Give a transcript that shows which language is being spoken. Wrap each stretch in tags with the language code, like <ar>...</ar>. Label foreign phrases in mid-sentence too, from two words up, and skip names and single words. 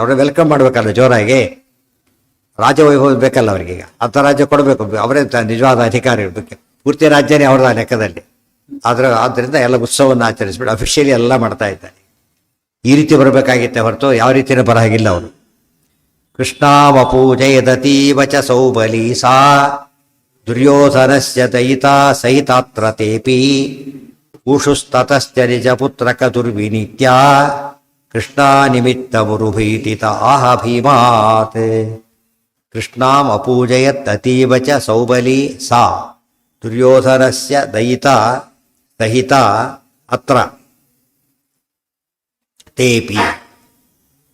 <kn>ಅವ್ರನ್ನ ವೆಲ್ಕಮ್ ಮಾಡಬೇಕಲ್ಲ ಜೋರಾಗಿ, ರಾಜವೈಭವ ಬೇಕಲ್ಲ ಅವ್ರಿಗೀಗ, ಅಂಥ ರಾಜ್ಯ ಕೊಡಬೇಕು, ಅವರೇ ನಿಜವಾದ ಅಧಿಕಾರಿ ಇರಬೇಕು. ಪೂರ್ತಿ ರಾಜ್ಯನೇ ಅವ್ರದ ಲೆಕ್ಕದಲ್ಲಿ. ಆದ್ದರಿಂದ ಎಲ್ಲ ಉತ್ಸವವನ್ನು ಆಚರಿಸ್ಬಿಟ್ಟು ಅಫಿಷಿಯಲಿ ಎಲ್ಲ ಮಾಡ್ತಾ ಇದ್ದಾರೆ. ಈ ರೀತಿ ಬರಬೇಕಾಗಿತ್ತೆ ಹೊರತು ಯಾವ ರೀತಿಯೂ ಬರಹಾಗಿಲ್ಲ ಅವರು.</kn> <sa>ಕೃಷ್ಣಾವಪೂಜಯದತೀವ ಚ ಸೌಬಲಿ ಸಾ ದುರ್ಯೋಧನಸ್ಯ ದಯಿತಾ ಸಹಿತಾತ್ರ ತೇಪಿ ಊಷುಸ್ತತಶ್ಚ ನಿಜಪುತ್ರಕ ದುರ್ವಿನೀತ್ಯ ಕೃಷ್ಣ ನಿಮಿತ್ತ ಮುರುಭೀತಿತ ಆಹ ಭೀಮಾತ್. ಕೃಷ್ಣಾಂ ಅಪೂಜಯತ್ ಅತೀವ ಚ ಸೌಬಲಿ ಸಾ ದುರ್ಯೋಧನಸ್ಯ ದಯಿತಾ ಸಹಿತಾ ಅತ್ರ ತೇಪಿ.</sa>